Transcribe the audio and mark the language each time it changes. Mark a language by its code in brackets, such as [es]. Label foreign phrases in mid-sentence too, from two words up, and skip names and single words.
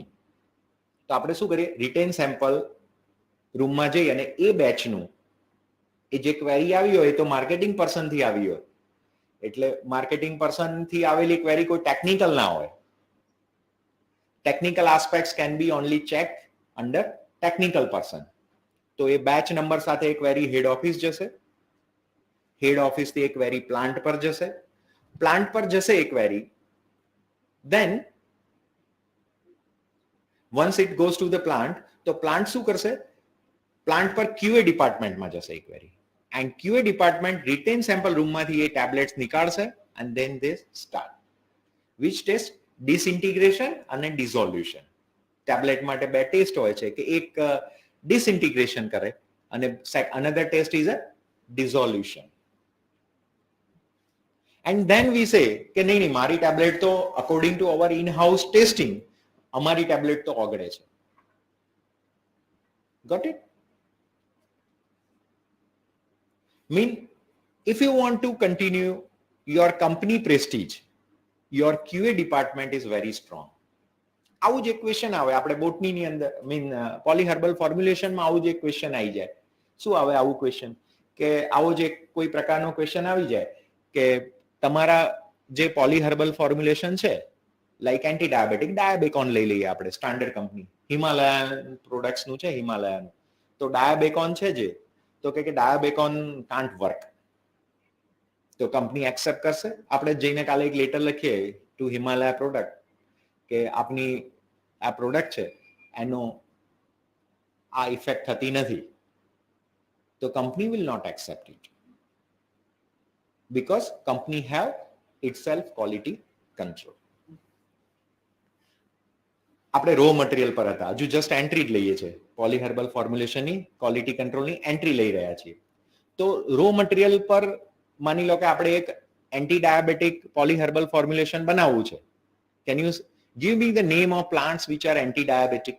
[gu] તો આપણે શું કરીએ, [en] retained sample [gu] રૂમમાં જઈ અને એ બેચનું એ જે ક્વેરી આવી હોય તો માર્કેટિંગ પર્સનથી આવી હોય, એટલે માર્કેટિંગ પર્સનથી આવેલી ક્વેરી કોઈ ટેકનિકલ ના હોય. [en] Technical aspects can be only check under technical person. [gu] તો એ બેચ નંબર સાથે એ ક્વેરી [en] head office [gu] જશે, હેડ ઓફિસથી એ ક્વેરી પ્લાન્ટ પર જશે, પ્લાન્ટ પર જશે એ ક્વેરી, [en] then once it goes to the plant, [gu] તો પ્લાન્ટ શું કરશે, પ્લાન્ટ પર QA ડિપાર્ટમેન્ટમાં જશે એ ક્વેરી, એન્ડ QA ડિપાર્ટમેન્ટ [en] retained sample [gu] રૂમમાંથી એ ટેબ્લેટ્સ નીકાળશે [en] and then they start which test, [gu] ડિસઇન્ટિગ્રેશન અને ડિઝોલ્યુશન. ટેબ્લેટ માટે બે ટેસ્ટ હોય છે કે એક ડિસઇન્ટિગ્રેશન કરે અને [en] another test is a dissolution. And then we say [gu] કે નહીં મારી ટેબ્લેટ તો [en] according to our in house testing [gu] અમારી ટેબ્લેટ તો ઓગળે છે. [en] Got it? Mean if you want to continue your company prestige, your QA department is very strong. [gu] આવું જ એક ક્વેશ્ચન આવે આપણે બોટનીની અંદર, મીન પોલીહર્બલ ફોર્મ્યુલેશનમાં આવું જ એક ક્વેશ્ચન આવી જાય. શું આવે આવું ક્વેશ્ચન? કે આવો જ એક કોઈ પ્રકારનો ક્વેશ્ચન આવી જાય કે તમારા જે પોલીહર્બલ ફોર્મ્યુલેશન છે, લાઈક [en] anti diabetic, [gu] ડાયાબેકોન લઈ લઈએ આપણે, [en] standard company [gu] હિમાલયન પ્રોડક્ટ્સનું છે, હિમાલયાનું. તો ડાયાબેકોન છે જે, તો કે ડાયાબેકોન [en] can't work. [gu] તો કંપની એક્સેપ્ટ કરશે? આપણે જઈને કાલે એક લેટર લખીએ ટુ હિમાલયા પ્રોડક્ટ કે આપની આ પ્રોડક્ટ છે એનો આ ઇફેક્ટ થતી નથી, તો [en] company will not accept it because company have itself quality control. [gu] આપણે [en] raw material [gu] પર હતા, હજુ [en] just entry [gu] જ લઈએ છે, પોલીહર્બલ ફોર્મ્યુલેશનની ક્વોલિટી કંટ્રોલની એન્ટ્રી લઈ રહ્યા છીએ. તો [en] raw material [gu] પર માની લો કે આપણે એક [en] anti diabetic polyherbal formulation [gu] બનાવવું છે. [en] Can you give me the name of plants which are anti diabetic?